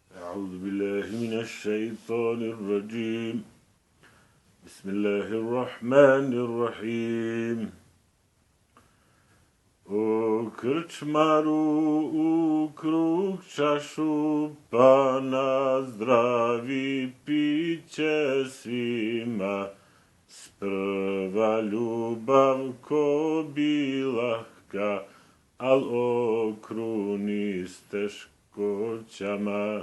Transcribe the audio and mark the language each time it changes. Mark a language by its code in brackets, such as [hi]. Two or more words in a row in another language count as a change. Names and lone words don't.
[ar] أعوذ بالله من الشيطان الرجيم. بسم الله الرحمن الرحيم. [bs] O krčmaru u krug čašu, pa na zdravi piće svima. Sprva ljubav ko bi lahka, al okruni s teškoćama.